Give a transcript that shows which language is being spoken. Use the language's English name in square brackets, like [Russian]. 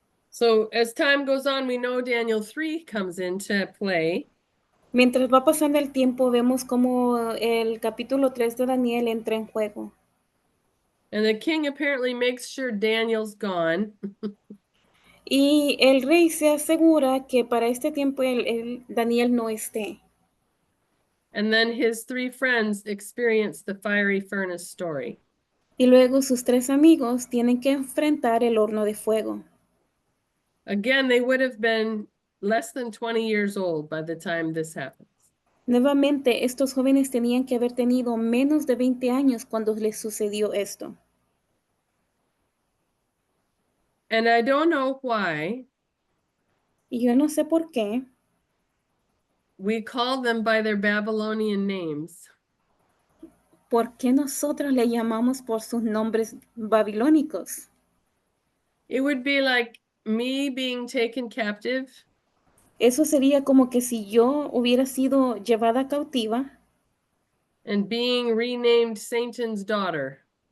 [English] So as time goes on, we know Daniel 3 comes into play. [Spanish] Mientras va pasando el tiempo, vemos como el capítulo 3 de Daniel entra en juego. [English] And the king apparently makes sure Daniel's gone. [Spanish] Y el rey se asegura que para este tiempo Daniel no esté. [English] And then his 3 friends experience the fiery furnace story. [Spanish] Y luego sus 3 amigos tienen que enfrentar el horno de fuego. [English] Again, they would have been less than 20 years old by the time this happens. [Spanish] Nuevamente, estos jóvenes tenían que haber tenido menos de 20 años cuando les sucedió esto. [English] And I don't know why [Spanish] Y yo no sé por qué [English] we call them by their Babylonian names. [Spanish] nosotros le llamamos por sus nombres babilónicos. [English] It would be like me being taken captive [Spanish] Eso sería como que si yo hubiera sido llevada cautiva [English] and being renamed Satan's daughter.